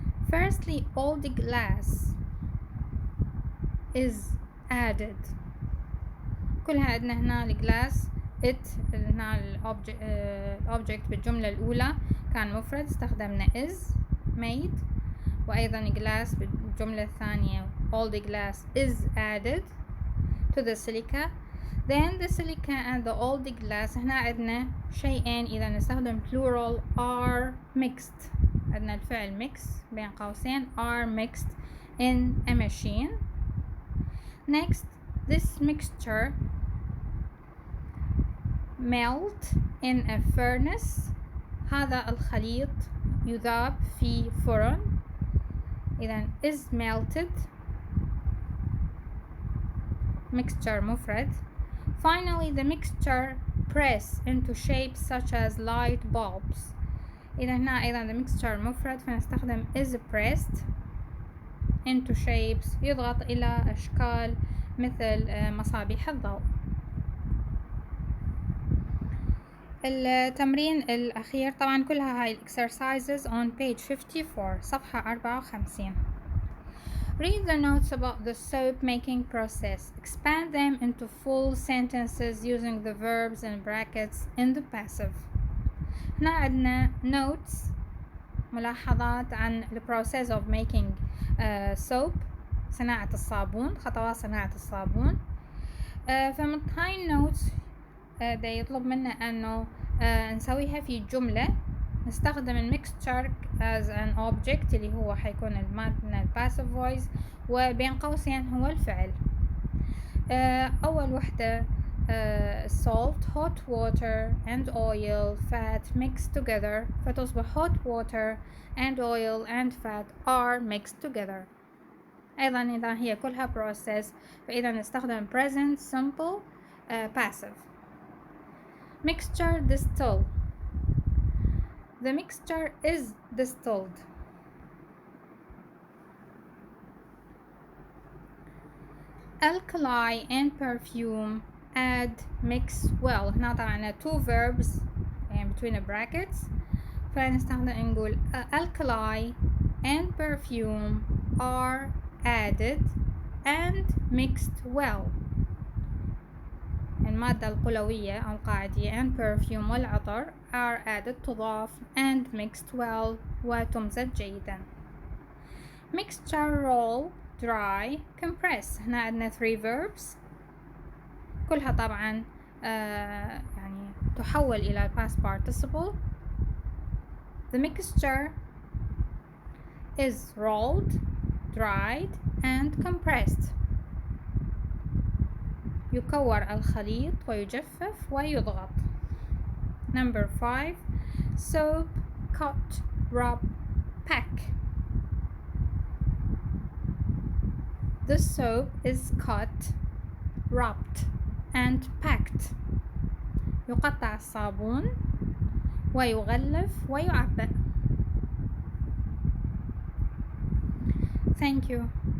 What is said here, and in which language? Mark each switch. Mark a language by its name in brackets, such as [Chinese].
[English] Firstly, all the glass is added. [Arabic] كلها عندنا هنا الجلاس it هنا الأوبجكت بالجملة الأولى كان مفرد استخدمنا [English] is made. [Arabic] وأيضا [English] glass [Arabic] بالجملة الثانية [English] all the glass is added to the silica. Then the silica and the all the glass [Arabic] هنا عندنا شيئين إذا نستخدم [English] plural are mixed. [Arabic] عندنا الفعل [English] mix [Arabic] بين قوسين [English] are mixed in a machine. Next, this mixture melt in a furnace. [Arabic] هذا الخليط يذاب في فرن. إذا [English] is melted mixture [Arabic] مفرد. [English] Finally, the mixture press into shapes such as light bulbs. [Arabic] إذا هنا أيضا [English] the mixture [Arabic] مفرد فنستخدم [English] is pressed into shapes [Arabic] يضغط إلى أشكال مثل مصابيح الضوء. التمرين الأخير طبعا كلها هاي [English] exercises on page 54 [Arabic] صفحة 54. [English] Read the notes about the soap making process. Expand them into full sentences using the verbs and brackets in the passive. [Arabic] هنا عندنا [English] notes [Arabic] ملاحظات عن [English] the process of making soap [Arabic] صناعة الصابون خطوات صناعة الصابون. فمن هاي النوتس دا يطلب منا أنه نسويها في جملة نستخدم الميكستشر [English] as an object [Arabic] اللي هو حيكون المادة [English] passive voice [Arabic] وبين قوسين هو الفعل. أول وحدة [English] salt, hot water and oil, fat mixed together [Arabic] فتصبح [English] hot water and oil and fat are mixed together. [Arabic] أيضا إذا هي كلها process فإذا نستخدم [English] present simple passive. Mixture distill. The mixture is distilled. Alkali and perfume add mix well. [Arabic] هنا طبعا [English] two verbs [Arabic] يعني [English] between the brackets [Arabic] فنستخدم نقول [English] alkali and perfume are added and mixed well. [Arabic] المادة القلوية أو القاعدية [English] and perfume [Arabic] والعطر [English] are added [Arabic] تضاف [English] and mixed well [Arabic] وتمزج جيدا. [English] mixture, roll, dry, compress. [Arabic] هنا عندنا [English] 3 verbs [Arabic] كلها طبعا يعني تحول إلى [English] past participle. The mixture is rolled, dried and compressed. [Arabic] يكور الخليط ويجفف ويضغط. [English] Number 5. Soap, cut, rub, pack. The soap is cut, rubbed and packed. [Arabic] يقطع الصابون ويغلف ويعبأ. [English] Thank you.